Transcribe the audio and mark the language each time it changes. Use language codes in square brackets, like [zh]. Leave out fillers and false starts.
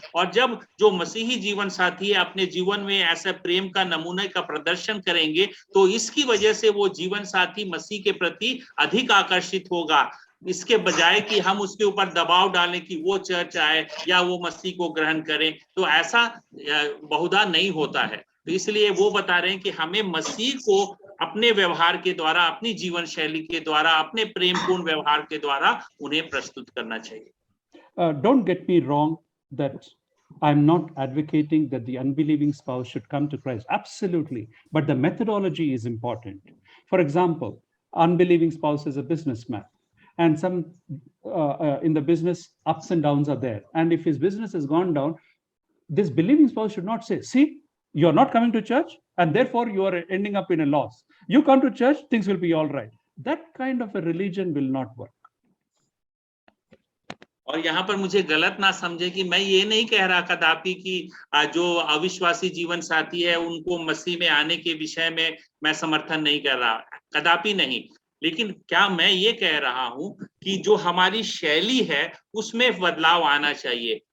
[hi] और जब जो मसीही जीवन साथी है अपने जीवन में ऐसे प्रेम का नमूने का प्रदर्शन करेंगे, तो इसकी वजह से वो जीवन साथी मसीह के प्रति अधिक आकर्षित होगा, इसके बजाय कि हम उसके ऊपर दबाव डालें कि वो चर्च आए या वो मसीह को ग्रहण करें। तो ऐसा बहुधा नहीं होता है। तो इसलिए वो बता रहे हैं कि हमें मसीह को अपने व्यवहार के द्वारा, अपनी जीवन शैली के द्वारा, अपने प्रेमपूर्ण व्यवहार के द्वारा उन्हें प्रस्तुत करना चाहिए. [en] Don't get me wrong that I'm not advocating that the unbelieving spouse should come to Christ. Absolutely. But the methodology is important. For example, unbelieving spouse is a businessman, and some in the business ups and downs are there. And if his business has gone down, this believing spouse should not say, see, you're not coming to church, and therefore you are ending up in a loss. You come to church, things will be all right. That kind of a religion will not work. [hi] और यहाँ पर मुझे गलत ना समझे कि मैं ये नहीं कह रहा कदापि कि जो अविश्वासी जीवन साथी है उनको मसीह में आने के विषय में मैं समर्थन नहीं कर रहा, कदापि नहीं. लेकिन क्या मैं ये कह रहा हूं कि जो हमारी शैली है उसमें बदलाव आना चाहिए.